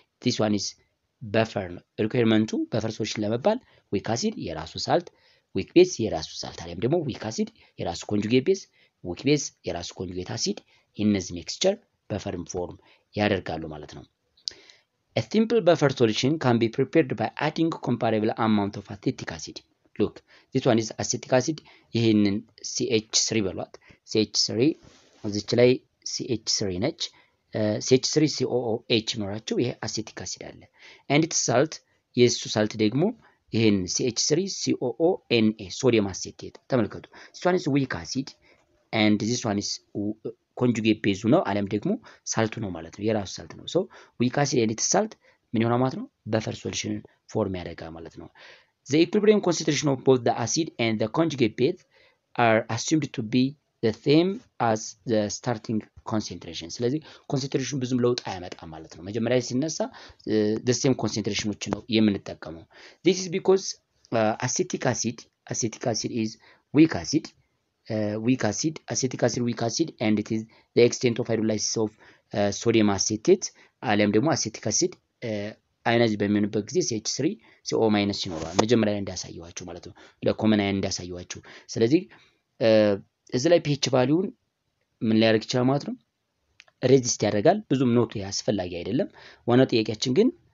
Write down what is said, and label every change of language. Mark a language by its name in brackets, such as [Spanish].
[Amharic] This one is buffer ነው። ሪኳየርመንቱ በፈር ሶሉሽን ለመባል ዊክ አሲድ የራሱ ሳልት፣ ዊክ ቤዝ የራሱ ሳልት አለም ደግሞ ዊክ አሲድ የራሱ ኮንጁጌት ቤዝ፣ ዊክ ቤዝ የራሱ ኮንጁጌት አሲድ እነዚህ ሚክስቸር በፈርም ፎርም ያደርጋሉ ማለት ነው። [English] A simple buffer solution can be prepared by adding comparable amount of acetic acid. Look, this one is acetic acid. [Amharic] ይሄንን CH3 በሏት። CH3 እዚች ላይ CH3 ነች። CH3 COOH ኖራቸው ይሄ አሴቲክ አሲድ አለ። and its salt የሱ ሳልት ደግሞ ይሄን CH3 COONA ሶዲየም አሴቴት ተመልከቱ። [English] this one is weak acid and this one is conjugate base [Amharic] ነው አለም ደግሞ ሳልቱ ነው ማለት ነው። የራሱ ሳልት ነው። so weak acid and its salt ምን ይሆናል ማለት ነው? በፈር ሶሉሽን ፎርም ያደርጋል ማለት ነው። [English] the equilibrium concentration of both the acid and the conjugate base are assumed to be the same as the starting concentration. [Amharic] ስለዚህ ኮንሰንትሬሽን ብዙም ለውጥ አያመጣም ማለት ነው። መጀመሪያ ሲነሳ the same concentration ነው የምንጠቀመው። [English] this is because acetic acid is weak acid, acetic acid, weak acid, and it is the extent of hydrolysis of sodium acetate [Amharic] አለም ደግሞ acetic acid አዮናይዝ በሚሆንበት ጊዜ CH3 CO- ይኖራል። መጀመሪያ ላይ እንዳሳየዋችሁ ማለት ነው፣ ለኮመን አዮን እንዳሳየዋችሁ። ስለዚህ እዚህ ላይ pH ቫልዩን ምን ሊያደርግ ይችላል ማለት ነው፣ ሬዚስት ያደርጋል። ብዙም ኖት ያስፈልጋል አይደለም። ዋናው ጥያቄያችን ግን